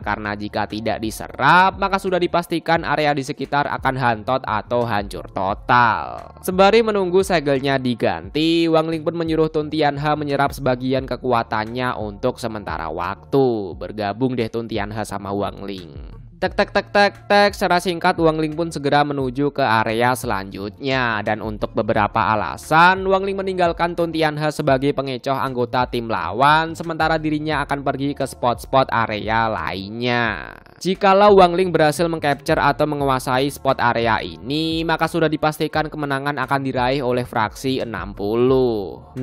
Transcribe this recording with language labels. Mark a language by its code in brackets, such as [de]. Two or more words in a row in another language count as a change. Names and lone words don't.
[id] Karena jika tidak diserap, maka sudah dipastikan area di sekitar akan hantot atau hancur total. Sembari menunggu segelnya diganti, Wang Ling pun menyuruh Tun Tianhe menyerap sebagian kekuatannya untuk sementara waktu. Bergabung deh Tun Tianhe sama Wang Ling. Tek tek tek tek tek. Secara singkat Wang Ling pun segera menuju ke area selanjutnya. Dan untuk beberapa alasan, Wang Ling meninggalkan Tun Tianhe sebagai pengecoh anggota tim lawan, sementara dirinya akan pergi ke spot-spot area lainnya. Jikalau Wang Ling berhasil mengcapture atau menguasai spot area ini, maka sudah dipastikan kemenangan akan diraih oleh fraksi 60.